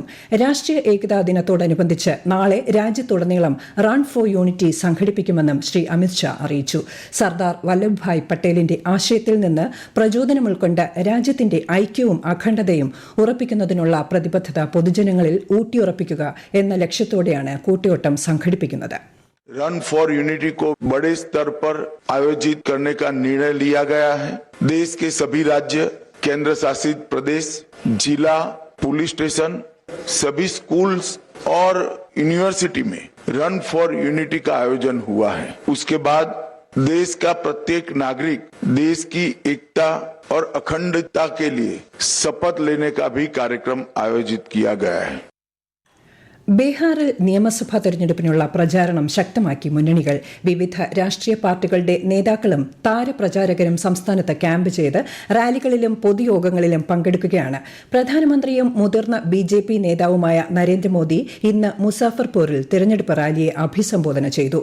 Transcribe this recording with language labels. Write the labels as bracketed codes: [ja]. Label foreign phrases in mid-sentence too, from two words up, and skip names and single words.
[ml] രാഷ്ട്രീയ ഏകതാ ദിനത്തോടനുബന്ധിച്ച് നാളെ രാജ്യത്തുടനീളം റൺ ഫോർ യൂണിറ്റി സംഘടിപ്പിക്കുമെന്നും ശ്രീ അമിത്ഷാ അറിയിച്ചു. സർദാർ വല്ലഭ്ഭായ് പട്ടേലിന്റെ ആശയത്തിൽ നിന്ന് പ്രചോദനം ഉൾക്കൊണ്ട് രാജ്യത്തിന്റെ ഐക്യവും അഖണ്ഡതയും ഉറപ്പിക്കുന്നതിനുള്ള പ്രതിബദ്ധത പൊതുജനങ്ങളിൽ ഊട്ടിയുറപ്പിക്കുക എന്ന ലക്ഷ്യത്തോടെയാണ് കൂട്ടിയോട്ടം സംഘടിപ്പിക്കുന്നത്. [hi] रन फॉर यूनिटी को बड़े स्तर पर आयोजित करने का निर्णय लिया गया है. देश के सभी राज्य, केंद्र शासित प्रदेश, जिला, पुलिस स्टेशन, सभी स्कूल्स और यूनिवर्सिटी में रन फॉर यूनिटी का आयोजन हुआ है. उसके बाद देश का प्रत्येक नागरिक देश की एकता और अखंडता के लिए शपथ लेने का भी कार्यक्रम आयोजित किया गया है. [ml] ബീഹാറിൽ നിയമസഭാ തെരഞ്ഞെടുപ്പിനുള്ള പ്രചാരണം ശക്തമാക്കി മുന്നണികൾ. വിവിധ രാഷ്ട്രീയ പാർട്ടികളുടെ നേതാക്കളും താരപ്രചാരകരും സംസ്ഥാനത്ത് ക്യാമ്പ് ചെയ്ത് റാലികളിലും പൊതുയോഗങ്ങളിലും പങ്കെടുക്കുകയാണ്. പ്രധാനമന്ത്രിയും മുതിർന്ന BJP നേതാവുമായ നരേന്ദ്രമോദി ഇന്ന് മുസാഫർപൂരിൽ തെരഞ്ഞെടുപ്പ് റാലിയെ അഭിസംബോധന ചെയ്തു.